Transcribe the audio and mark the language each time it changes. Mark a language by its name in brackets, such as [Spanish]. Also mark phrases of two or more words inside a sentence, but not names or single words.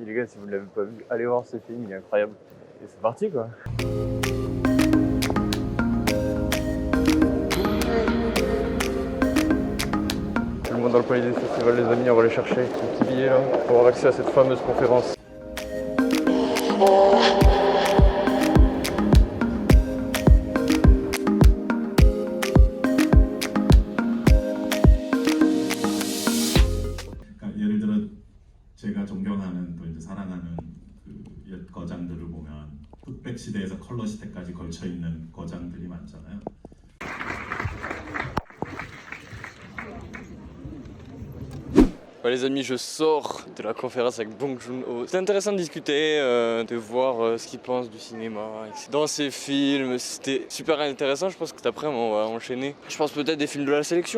[French] Les gars, si vous ne l'avez pas vu, allez voir ce film, il est incroyable. Et c'est parti quoi. Dans le palais des festivals les amis, on va aller chercher un petit billet là pour avoir accès à cette fameuse conférence. [Korean] 예를 들어 제가 존경하는 또 이제 사랑하는 그 옛 거장들을 보면 흑백 시대에서 컬러 시대까지 걸쳐 있는 거장들이 많잖아요. [French] Ouais, les amis, je sors de la conférence avec Bong Joon-ho. C'est intéressant de discuter, de voir ce qu'il pense du cinéma, dans ses films. C'était super intéressant. Je pense que après on va enchaîner. Je pense peut-être des films de la sélection.